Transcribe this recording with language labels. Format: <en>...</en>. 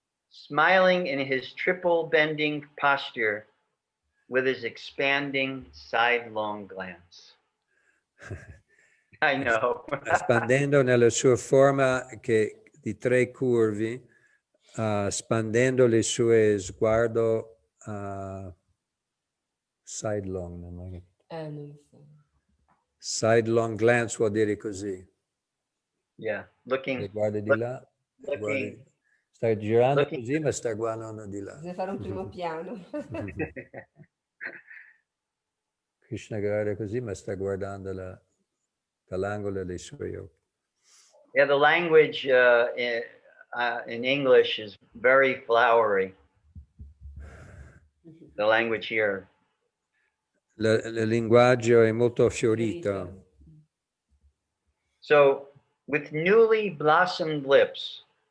<en>smiling in his triple bending posture with his expanding sidelong glance. I know.</en> <it>Espandendo nella sua forma di tre curvi, spandendo le sue sguardo sidelong. non so.</it> <en>Sidelong glance</en> <it>vuol dire così.</it> <en>Yeah, looking,</en> <it>Le guardi di là,</it> <en>looking,</en> <it>stai girando</it> <en>looking.</en> <it>così, ma stai guardando di là. Bisogna fare un primo piano. Krishna guarda così, ma sta guardando dall'angolo dei suoi occhi.</it> <en>Yeah, the language in English is very flowery. The language here.</en> <it>Il linguaggio è molto fiorito.</it> <en>So, with newly blossomed lips,</en>